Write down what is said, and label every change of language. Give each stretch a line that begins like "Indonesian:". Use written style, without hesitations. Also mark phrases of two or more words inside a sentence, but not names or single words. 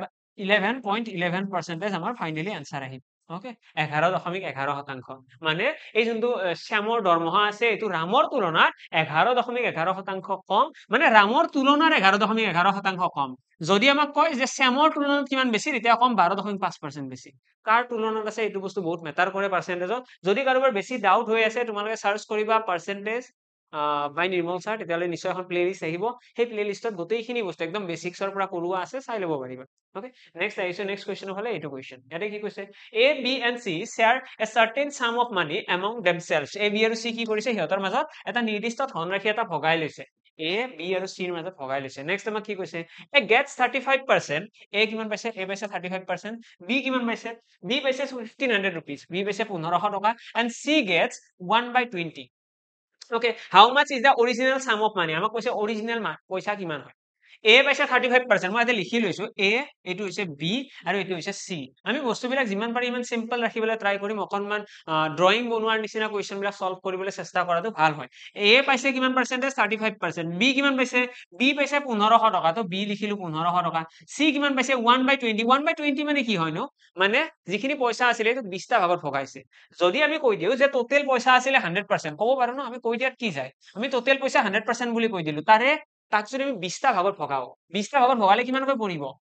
Assamese: 11.11% আমাৰ
English: finally answer
Assamese: আহিব ওকে 11.11% মানে এই যোনটো শ্যামৰ দৰমহা আছে এইটো ৰামৰ তুলনাত 11.11% কম মানে ৰামৰ তুলনাত 11.11% কম যদি আমাক কয় যে শ্যামৰ তুলনাত কিমান বেছি তেতিয়া কম 12.5% বেছি কাৰ তুলনাত আছে এইটো বস্তু বহুত মেটাৰ কৰে পাৰ্চেন্টেজত যদি কাৰোবাৰ বেছি ডাউট হৈ আছে তোমালোকে সাৰ্চ কৰিবা
English: percentage by
Assamese: নিৰ্মল স্যাৰ তেতিয়ালে নিশ্চয় এখন প্লেলিষ্ট আহিব সেই প্লেলিষ্টত গোটেইখিনি বস্তু একদম বেসিক্সৰ পৰা কৰোৱা আছে চাই ল'ব পাৰিবা
English: okay next
Assamese: আহিছো
English: next question
Assamese: হলে এইটো কোৱেশ্চন ইয়াতে কি কৈছে
English: A B and C share a certain sum of money among themselves
Assamese: A B আৰু C কি কৰিছে সিহঁতৰ মাজত এটা নিৰ্দিষ্ট ধনৰাশি এটা ভগাই লৈছে A B আৰু C ৰ মাজত ভগাই লৈছে নেক্সট আমাক কি কৈছে
English: A gets 35%
Assamese: A কিমান পাইছে A পাইছে 35% B কিমান পাইছে B পাইছে 1500 rupees B পাইছে 1500 টকা
English: and C gets 1/20 okay how much is the original sum of money
Assamese: আমাক কৈছে original পইচা কিমান হয় A পাইছে 35% মই ইয়াতে লিখি লৈছো A এইটো হৈছে B আৰু এইটো হৈছে C আমি বস্তুবিলাক যিমান পাৰি ইমান সিম্পল ৰাখিবলৈ ট্ৰাই কৰিম অকনমান ড্ৰয়িং বনোৱাৰ নিচিনা কোৱেশ্চন বিলাক সলভ কৰিবলৈ চেষ্টা কৰাটো ভাল হয় A পাইছে কিমান পাৰ্চেন্টেজ 35% B কিমান পাইছে B পাইছে 1500 টকা তো B লিখিলো 1500 টকা C কিমান পাইছে 1/20 1/20 মানে কি হয় নো মানে যিখিনি পইচা আছিল এইটো 20টা ভাগত ভগাইছে যদি আমি কৈ দিও যে টোটেল পইচা আছিল 100% ক'ব পাৰো ন আমি কৈ দিয়াত কি যায় আমি টোটেল পইচা 100% বুলি কৈ দিলো তাৰে তাক যদি আমি 20টা ভাগত ভগাও 20টা ভাগত ভগালে কিমানকৈ পৰিব